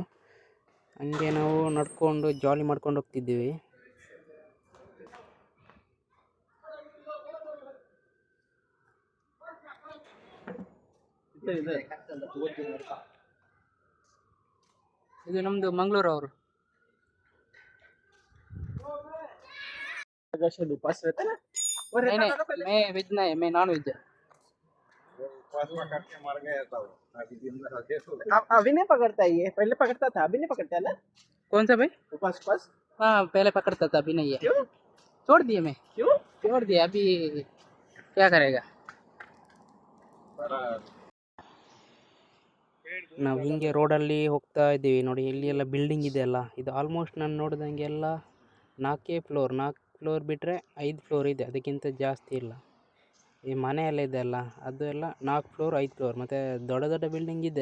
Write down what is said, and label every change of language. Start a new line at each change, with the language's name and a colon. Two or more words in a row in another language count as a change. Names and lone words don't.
Kannada: ಹಂಗೆ ನಾವು ನಡ್ಕೊಂಡು ಜಾಲಿ ಮಾಡ್ಕೊಂಡು ಹೋಗ್ತಿದ್ದೀವಿ. ಇದು ನಮ್ದು ಮಂಗಳೂರು ಅವರು.
Hindi: मैं वेज नहीं, मैं नॉन वेज. अभी नहीं पकड़ता है, ये पहले पकड़ता था, अभी नहीं पकड़ता है ना. कौन सा भाई? उपास उपास. हाँ पहले पकड़ता था, अभी नहीं है. क्यों छोड़ दिए मैं. क्यों छोड़ दिया, अभी क्या करेगा.
Kannada: ನಾವು ಹಿಂಗೆ ರೋಡಲ್ಲಿ ಹೋಗ್ತಾ ಇದ್ದೀವಿ ನೋಡಿ. ಇಲ್ಲಿ ಎಲ್ಲ ಬಿಲ್ಡಿಂಗ್ ಇದೆ ಅಲ್ಲ, ಇದು ಆಲ್ಮೋಸ್ಟ್ ನಾನು ನೋಡಿದಂಗೆ ಎಲ್ಲ 4 ಫ್ಲೋರ್ ಬಿಟ್ಟರೆ 5 ಫ್ಲೋರ್ ಇದೆ, ಅದಕ್ಕಿಂತ ಜಾಸ್ತಿ ಇಲ್ಲ. ಈ ಮನೆ ಎಲ್ಲ ಇದೆ ಅಲ್ಲ, ಅದು ಎಲ್ಲ 4 ಫ್ಲೋರ್ 5 ಫ್ಲೋರ್, ಮತ್ತು ದೊಡ್ಡ ದೊಡ್ಡ ಬಿಲ್ಡಿಂಗ್ ಇದೆ.